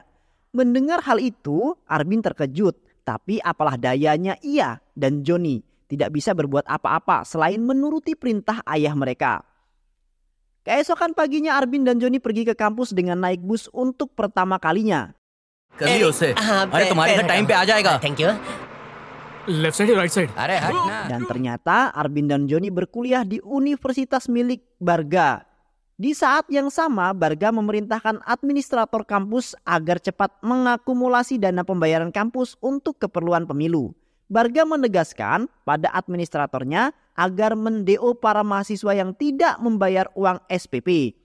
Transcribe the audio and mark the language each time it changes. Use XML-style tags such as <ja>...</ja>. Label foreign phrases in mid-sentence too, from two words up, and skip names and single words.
<id>Mendengar hal itu, Arbin terkejut. Tapi apalah dayanya ia dan Joni tidak bisa berbuat apa-apa selain menuruti perintah ayah mereka. Keesokan paginya Arbin dan Joni pergi ke kampus dengan naik bus untuk pertama kalinya.</id> <hi>कभी उससे अरे तुम्हारे घर टाइम पे आ जाएगा</hi> <en>thank you left side right side</en> <hi>अरे हट ना</hi> <id>Dan ternyata Arbin dan Joni berkuliah di universitas milik Barga. Di saat yang sama, Barga memerintahkan administrator kampus agar cepat mengakumulasi dana pembayaran kampus untuk keperluan pemilu. Barga menegaskan pada administratornya agar mendeo para mahasiswa yang tidak membayar uang SPP.</id>